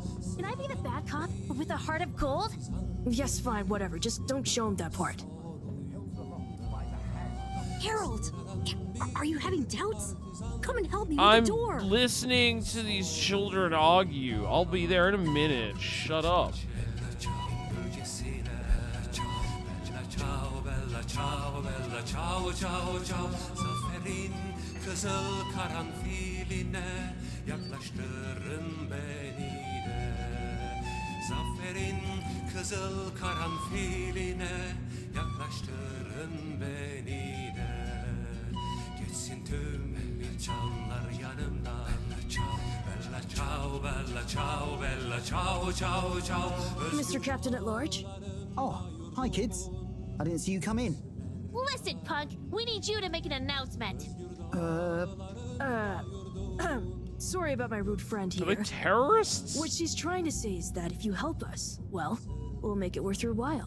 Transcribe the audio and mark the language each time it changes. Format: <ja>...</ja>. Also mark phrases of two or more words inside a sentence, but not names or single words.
<en>Can I be the bad cop with a heart of gold? Yes, fine, whatever. Just don't show him that part. Harold! Are you having doubts? Come and help me with I'm the door. listening to these children argue. I'll be there in a minute. Shut up.</en> <tr>Zaferin kızıl karanfiline yaklaştırın beni de. Zaferin kızıl karanfiline yaklaştırın beni de. Geçsin tüm çanlar yanımdan.</tr> <it>Bella ciao, bella ciao, bella ciao, ciao, ciao.</it> <en>Mr. Captain at Large? Oh, hi kids. I didn't see you come in. Listen, punk, we need you to make an announcement. Sorry about my rude friend Are here. they terrorists? What she's trying to say is that if you help us, well, we'll make it worth your while.</en>